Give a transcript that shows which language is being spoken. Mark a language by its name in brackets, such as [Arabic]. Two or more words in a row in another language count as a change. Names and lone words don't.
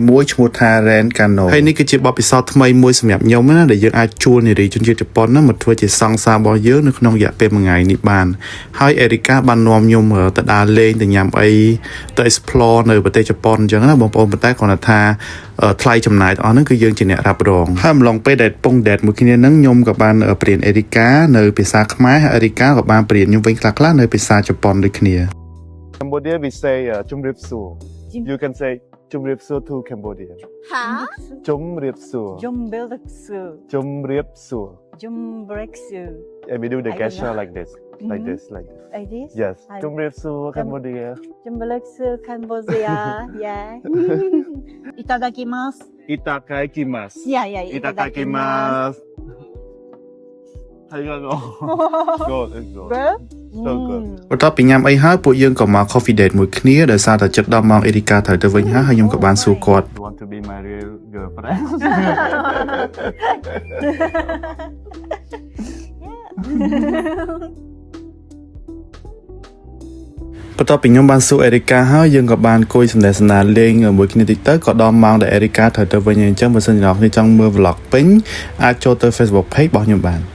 [Khmer] មួយឈ្មោះថា Rent Kano ហើយនេះគឺជាបទពិសោធន៍ថ្មីមួយសម្រាប់ខ្ញុំណាដែលយើងអាចជួលនារីជនជាតិជប៉ុនណាមកធ្វើជាសង្សាររបស់យើងនៅក្នុងរយៈពេលមួយថ្ងៃនេះបានហើយអេរីកាបាននាំខ្ញុំទៅដើរលេងទៅញ៉ាំអីទៅ explore នៅប្រទេសជប៉ុនអញ្ចឹងណាបងប្អូនប៉ុន្តែគាត់ថាថ្លៃចំណាយទាំងអស់ហ្នឹងគឺយើងជាអ្នករ៉ាប់រងហើយអំឡុងពេលដែលពង date មួយគ្នាហ្នឹងខ្ញុំក៏បានព្រៀនអេរីកានៅភាសាខ្មែរហើយអេរីកាក៏បានព្រៀនខ្ញុំវិញខ្លះៗនៅភាសាជប៉ុនដូចគ្នា [English] Cambodia we say Chumripsu. You can say Chumripsu to Cambodia. Hả? [Khmer] Chumripsu. Jumbelsu. Chumripsu. Jumbreksu. [English] And we do the I don't gesture know. like this. Like this, like this. Like this? Yes. I- [Khmer] Chumripsu Cambodia. Jumbelsu Cambodia. [English] Yeah. [Japanese] Itadakimasu. Itadakimasu. [English] Yeah, yeah. Itadakimasu. How you go? Good, it's good. Good? So good. [Khmer] បន្ទាប់ពីញ៉ាំអីហើយពួកយើងក៏មក [English] coffee date [Khmer] មួយគ្នាដោយសារតែចិត្តដល់ម៉ោងអេរីកាត្រូវទៅវិញហើយខ្ញុំក៏បានសួរគាត់ [English] You want to be my real girlfriend? [Khmer] បន្ទាប់ពីខ្ញុំបានសួរអេរីកាហើយយើងក៏បានអង្គុយសម្ដែងសន្តានលេងមួយគ្នាតិចទៅក៏ដល់ម៉ោងដែលអេរីកាត្រូវទៅវិញហើយអញ្ចឹងបើសិនជាអ្នកនរគ្នាចង់មើល vlog ពេញអាចចូលទៅ Facebook page របស់ខ្ញុំបាន